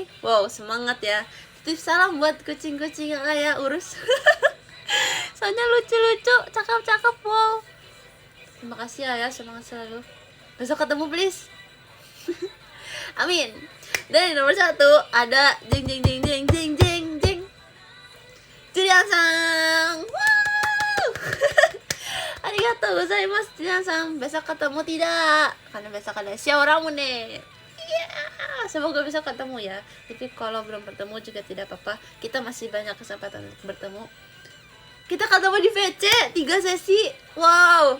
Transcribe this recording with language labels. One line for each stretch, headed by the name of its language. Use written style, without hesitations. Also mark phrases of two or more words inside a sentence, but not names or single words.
Indonesian: Wow, semangat ya. Titip salam buat kucing-kucing yang Ayah urus. Soalnya lucu-lucu, cakep-cakep. Wow. Terima kasih Ayah, semangat selalu. Besok ketemu please. Amin. Dan nomor 1 ada jeng jeng jeng jeng jeng jeng jeng Julian-san. Wow.
Japanese: ありがとうございます Julian-san.
Indonesian: Besok ketemu tidak? Karena besok ada Xiao Ramune. Semoga besok ketemu ya. Tapi kalau belum bertemu juga tidak apa-apa. Kita masih banyak kesempatan untuk bertemu. Kita ketemu di VC 3 sesi. Wow.